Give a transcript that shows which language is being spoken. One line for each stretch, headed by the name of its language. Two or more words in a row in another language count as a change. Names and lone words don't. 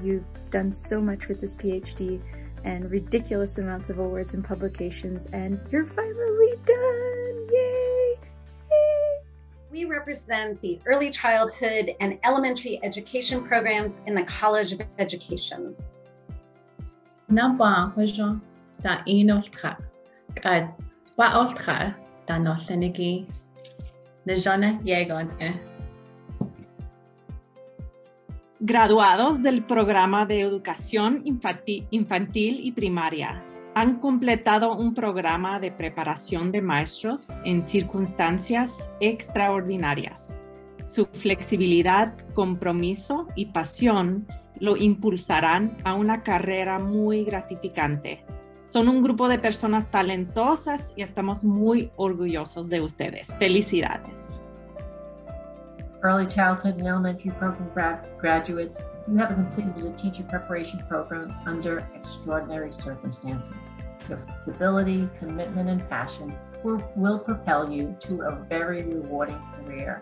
English: You've done so much with this PhD and ridiculous amounts of awards and publications, and you're finally done! Yay! Yay! We represent the early childhood and elementary education programs in the College of Education. Naba hojon da inoltra kad wa oltra da nosenegi nejana yegonte.
Spanish: Graduados del programa de educación infantil y primaria han completado un programa de preparación de maestros en circunstancias extraordinarias. Su flexibilidad, compromiso y pasión lo impulsarán a una carrera muy gratificante. Son un grupo de personas talentosas y estamos muy orgullosos de ustedes. Felicidades.
English: Early childhood and elementary program graduates, you have completed a teacher preparation program under extraordinary circumstances. Your flexibility, commitment, and passion will propel you to a very rewarding career.